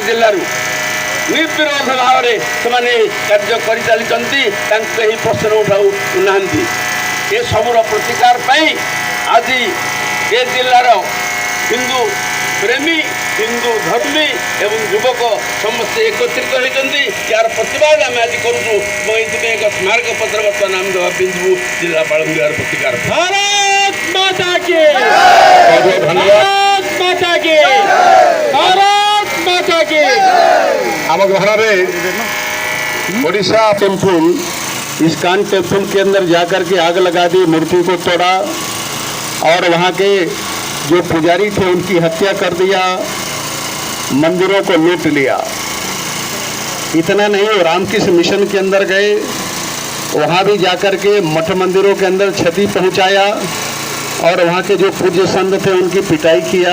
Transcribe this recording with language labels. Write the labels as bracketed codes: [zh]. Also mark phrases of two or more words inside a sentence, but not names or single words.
[or] ଜିଲ୍ଲାରୁ ନିର୍ବିରୋଧ ଭାବରେ ସେମାନେ କାର୍ଯ୍ୟ କରିଚାଲିଛନ୍ତି ତାଙ୍କୁ କେହି ପ୍ରଶ୍ନ ଉଠାଉ ନାହାନ୍ତି ଏସବୁର ପ୍ରତିକାର ପାଇଁ ଆଜି ଏ ଜିଲ୍ଲାର ହିନ୍ଦୁ ପ୍ରେମୀ ହିନ୍ଦୁ ଧର୍ମୀ ଏବଂ ଯୁବକ ସମସ୍ତେ ଏକତ୍ରିତ ହୋଇଛନ୍ତି ଏହାର ପ୍ରତିବାଦ ଆମେ ଆଜି କରୁଛୁ ଏବଂ ଏଥିପାଇଁ ଏକ ସ୍ମାରକ ପତ୍ର ବର୍ତ୍ତମାନ ଆମେ ଦେବା ପିନ୍ଧିବୁ ଜିଲ୍ଲାପାଳଙ୍କୁ ଏହାର ପ୍ରତିକାର ଆମ ଘରରେ [hi] ओडिशा टेम्पल इस्कॉन टेम्पल के अंदर जाकर के आग लगा दी, मूर्ति को तोड़ा और वहाँ के जो पुजारी थे उनकी हत्या कर दिया, मंदिरों को लूट लिया। इतना नहीं, रामकृष्ण मिशन के अंदर गए, वहाँ भी जाकर के मठ मंदिरों के अंदर क्षति पहुँचाया और वहाँ के जो पूज्य संत थे उनकी पिटाई किया।